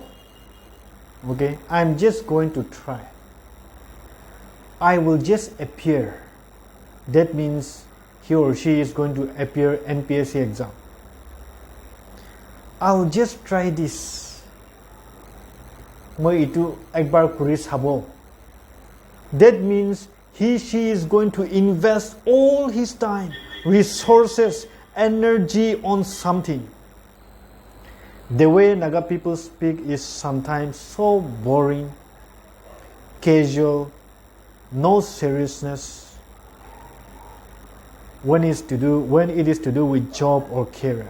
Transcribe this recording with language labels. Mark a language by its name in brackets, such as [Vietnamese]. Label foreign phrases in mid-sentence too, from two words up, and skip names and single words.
[English] Okay, I'm just going to try. I will just appear. That means he or she is going to appear NPSC exam. I'll just try this. [Naga Pidgin] Moi itu ekbar kuri sabo. [English] That means she is going to invest all his time, resources, energy on something. The way Naga people speak is sometimes so boring, casual, no seriousness when it is to do with job or career.